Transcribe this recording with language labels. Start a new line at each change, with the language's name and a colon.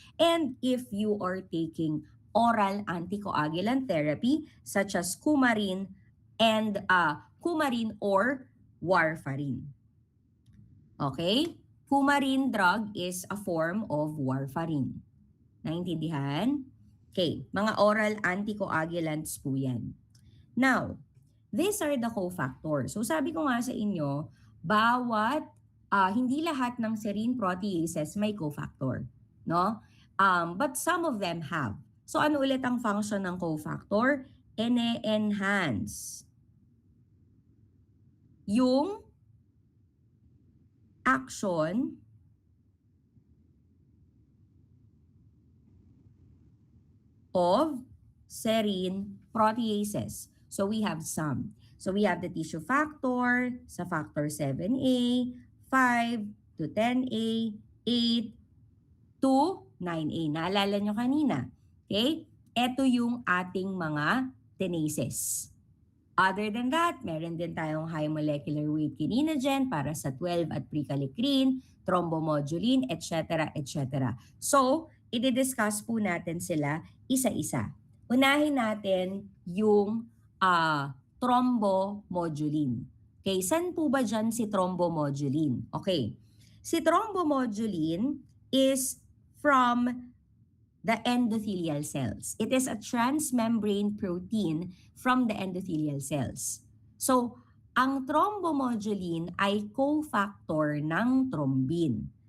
English: And if you are taking oral anticoagulant therapy such as coumarin and coumarin or warfarin. Okay? Coumarin drug is a form of warfarin. Naintindihan? Okay, mga oral anticoagulants po yan. Now, these are the cofactors.
Filipino: So sabi ko nga sa inyo, bawat, hindi lahat ng serine proteases may cofactor. No?
English: But some of them have. So
Filipino: ano ulit ang function ng cofactor? Ene-enhance yung action of serine proteases.
English: So we have some. So we have the tissue factor sa factor 7A, 5 to 10A, 8 to 9A.
Filipino: Naalala nyo kanina. Okay? Ito yung ating mga tenases.
English: Other than that,
Filipino: meron din tayong
English: high molecular weight kininogen para sa 12 at prekallikrein, thrombomodulin, etc. etc.
Filipino: So, i-discuss po natin sila isa-isa. Unahin natin yung thrombomodulin. Okay, saan po ba dyan si thrombomodulin?
English: Okay, si thrombomodulin is from the endothelial cells. It is a transmembrane protein from the endothelial cells.
Filipino: So, ang thrombomodulin ay cofactor ng thrombin.